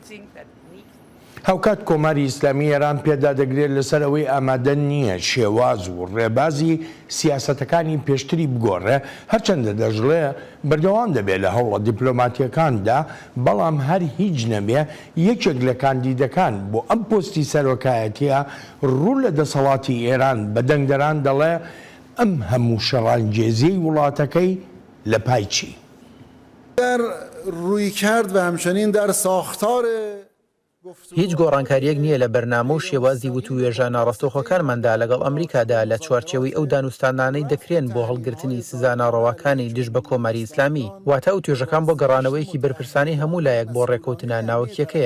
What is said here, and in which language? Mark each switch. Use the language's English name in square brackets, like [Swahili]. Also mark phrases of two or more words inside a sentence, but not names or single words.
[Central Kurdish] هاوکات کۆماری ئیسلامی ئێران پێدا دەگرێت لەسەر ئەوەی ئامادە نییە شێواز و ڕێبازی سیاسەتەکانی پێشتری بگۆڕێ، هەرچەندە دەژڵێ بەردەوام دەبێت لە هەوڵە دیپلۆماتیەکاندا، بەڵام هەر هیچ نەبێ یەکێک لە کاندیدەکان بۆ ئەم پۆستی سەرۆکایەتیە ڕوو لە دەسەڵاتی ئێران بەدەنگدەران دەڵێ ئەم هەموو شەڕانگێزیی وڵاتەکەی لە پای چی؟ [Persian] در رویکرد و همچنین در ساختار [Central Kurdish] هیچ گۆڕانکاریەک نییە لە بەرنامە و شێوازی وتووێژانە ڕاستەوخۆکانماندا لەگەڵ ئەمریکادا لە چوارچێوەی ئەو دانوستانانەی دەکرێن بۆ هەڵگرتنی سزانە ڕەواکانی دژ بە کۆماری ئیسلامی. واتە ئەو توێژەکان بۆ گەڕانەوەیەکی بەرپرسانی هەموو لایەک بۆ ڕێکەوتنە ناوەکیەکەیە.